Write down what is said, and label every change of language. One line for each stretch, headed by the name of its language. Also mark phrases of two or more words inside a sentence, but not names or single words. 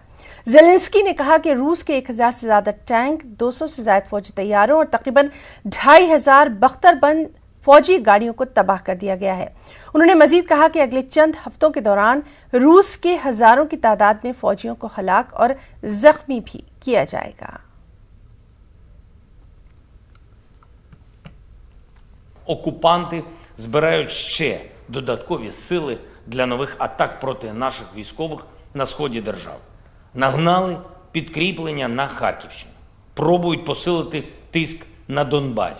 Urdu: زیلنسکی نے کہا کہ روس کے 1,000 سے زیادہ ٹینک، 200 سے زائد فوجی طیاروں اور تقریباً 2,500 بختر بند فوجی گاڑیوں کو تباہ کر دیا گیا ہے۔ انہوں نے مزید کہا کہ اگلے چند ہفتوں کے دوران روس کے ہزاروں کی تعداد میں فوجیوں کو ہلاک اور زخمی بھی کیا جائے گا۔
Ukrainian: Окупанти збирають ще додаткові сили для нових атак проти наших військових на сході держави. Нагнали підкріплення на Харківщину. Пробують посилити тиск на Донбасі.